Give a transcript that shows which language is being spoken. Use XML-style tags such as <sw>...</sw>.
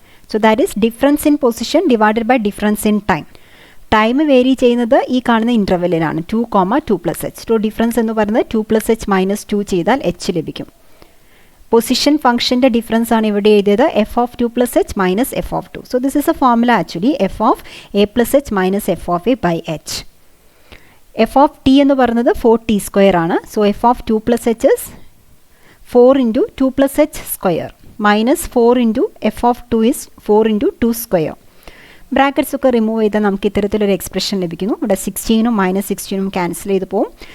<en>So that is difference in position divided by difference in time.</en> <ml>Time vary ചെയ്യുന്നത് ഈ കാണുന്ന ഇൻ്റർവെല്ലിലാണ് 2, 2 plus h. So difference എന്ന് പറയുന്നത് 2 plus h - 2 ചെയ്താൽ h ലഭിക്കും. പൊസിഷൻ ഫംഗ്ഷൻ്റെ ഡിഫറൻസ് ആണ് ഇവിടെ എഴുതിയത്</ml> <en>F of 2 plus h minus f of 2. So this is a formula actually F of a plus h minus f of a by h. F of T</en> <ml>എന്ന് പറയുന്നത്</ml> <en>4t square</en> <ml>ആണ്.</ml> <en>So F of 2 plus h is 4 × 2 plus h square minus 4 × F of 2 is 4 × 2 square.</en> <ml>Brackets ഒക്കെ remove ചെയ്താൽ നമുക്ക് ഇത്തരത്തിലൊരു expression ലഭിക്കുന്നു. ഇവിടെ 16ഉം -16ഉം cancel ചെയ്ത് പോകും.</ml>